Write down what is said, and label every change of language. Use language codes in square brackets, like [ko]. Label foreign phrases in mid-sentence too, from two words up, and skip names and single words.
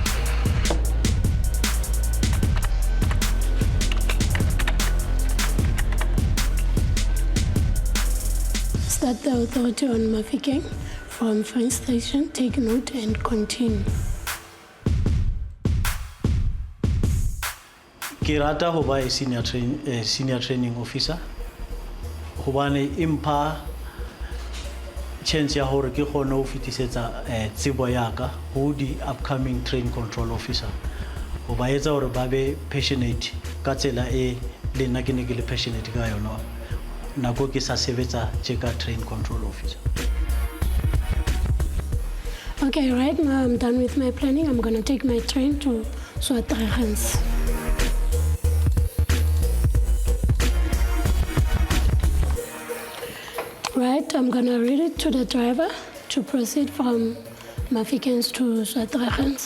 [en] Start the authority on Mafikeng from train station, take note and continue. [st] Ke rata ho ba [en] a senior training officer. [st] Hobane impha chance ya hore ke kgone ho fitisetsa tsebo ya ka ho di [en] upcoming train control officer. [st] Ho ba etsa hore ba be passionate ka tsela e le nna ke ne ke le passionate ka yona. Nako ke sa sebetsa tjeka [en] train control officer. Okay, right now I'm done with my planning. I'm gonna take my train to Swartregens. Right, I'm gonna read it to the driver to proceed from Mafikens to Swartregens.